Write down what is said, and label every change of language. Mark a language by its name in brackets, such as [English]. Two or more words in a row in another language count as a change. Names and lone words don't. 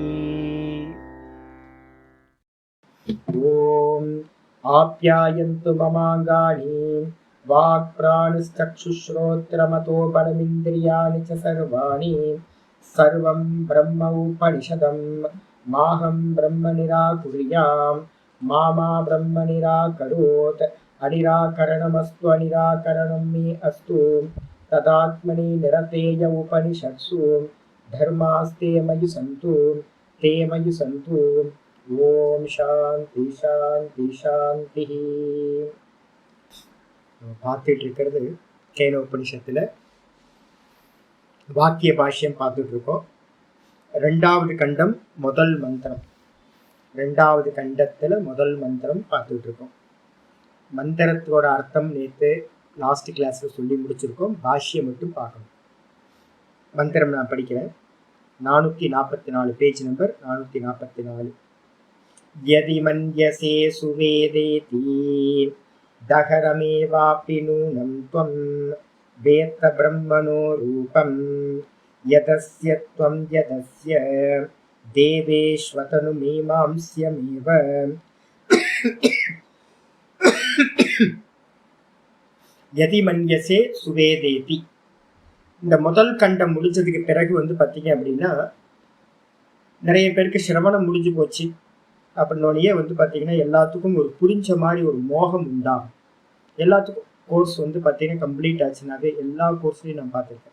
[Sanskrit] ओम आप्यायन्तु ममाङ्गानि वाक्प्राणश्चक्षुश्रोत्रमतो बलमिन्द्रियाणि च सर्वाणि सर्वं ब्रह्म उपनिषदं माहं ब्रह्म निराकुर्यां मा ब्रह्म निराकरोत्। अनिराकरणमस्तु अनिराकरणं मे अस्तु तदात्मनि निरतेय उपनिषत्सु धर्मास्ते मयि सन्तु ते मयि सन्तु। ओम् शान्ति शान्ति शान्ति. [Tamil] பார்த்துட்டு இருக்கிறது கேனோபனிஷத்துல வாக்கிய பாஷ்யம் பார்த்துட்டு இருக்கோம். ரெண்டாவது கண்டம் முதல் மந்திரம், ரெண்டாவது கண்டத்துல முதல் மந்திரம் பார்த்துட்டு இருக்கோம். மந்திரத்தோட அர்த்தம் நேற்று [English] last class [Tamil] சொல்லி முடிச்சிருக்கோம். பாஷ்யம் மட்டும் பார்க்கணும். மந்திரம் நான் படிக்கிறேன். 444 [English] page number [Tamil] 444. [Sanskrit] यदि मन्यसे सुवेदेति दहरमेवापि नूनं त्वं वेत्त ब्रह्मणो रूपं यदस्य त्वं यदस्य देवेष्वतनुमीमांस्यमेव। यदि मन्यसे सुवेदेति. [Tamil] இந்த முதல் கண்டம் முடிஞ்சதுக்கு பிறகு பார்த்தீங்க அப்படின்னா நிறைய பேருக்கு சிரவணம் முடிஞ்சு போச்சு அப்படின்னோடனே பார்த்தீங்கன்னா எல்லாத்துக்கும் ஒரு புரிஞ்ச மாதிரி ஒரு மோகம் உண்டாகும். எல்லாத்துக்கும் கோர்ஸ் பார்த்தீங்கன்னா கம்ப்ளீட் ஆச்சுனாவே எல்லா கோர்ஸ்லையும் நான் பார்த்துருக்கேன்.